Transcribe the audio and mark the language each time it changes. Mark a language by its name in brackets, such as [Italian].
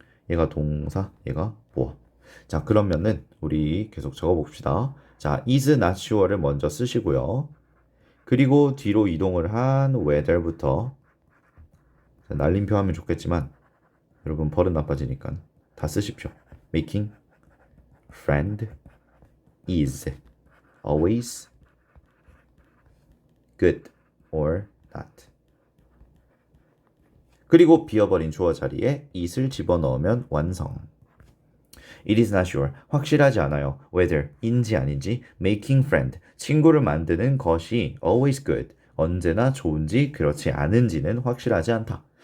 [Korean] 얘가 동사, 얘가 보어. 자, 그러면은 우리 계속 적어봅시다. 자, is not sure를 먼저 쓰시고요. 그리고 뒤로 이동을 한 whether부터 날림표 하면 좋겠지만 여러분 버릇 나빠지니까 다 쓰십시오. [English] making friend is always good or not. [Korean] 그리고 비어버린 주어 자리에 it을 집어넣으면 완성. [English] It is not sure. [Korean] 확실하지 않아요. whether 인지 아닌지 [English] making friend [Korean] 친구를 만드는 것이 [English] always good [Korean] 언제나 좋은지 그렇지 않은지는 확실하지 않다.